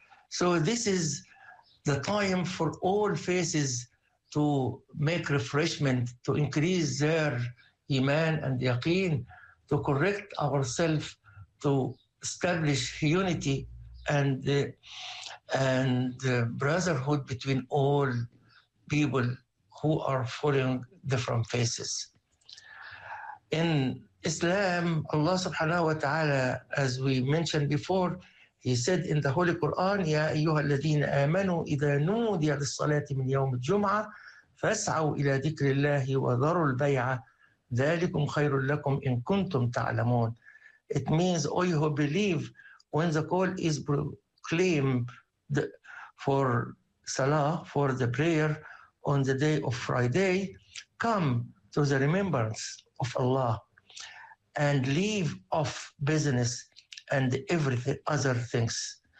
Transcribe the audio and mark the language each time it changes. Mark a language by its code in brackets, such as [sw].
[en] So this is the time for all faces to make refreshment, to increase their iman and yaqeen, to correct ourselves, to establish unity and brotherhood between all people who are following different faces. In Islam, Allah subhanahu wa ta'ala, as we mentioned before, He said in the Holy Quran, [ar] يَا أَيُّهَا الَّذِينَ آمَنُوا إِذَا نُودِيَ لِلصَّلَاةِ مِنْ يَوْمِ الْجُمْعَةِ فَاسْعَوْا إِلَى ذِكْرِ اللَّهِ وَذَرُوا الْبَيْعَةِ ذَلِكُمْ خَيْرٌ لَكُمْ إِن كُنْتُمْ تَعْلَمُونَ. [en] It means, O you who believe, when the call is proclaimed for Salah, for the prayer on the day of Friday, come to the remembrance of Allah and leave off business and everything other things.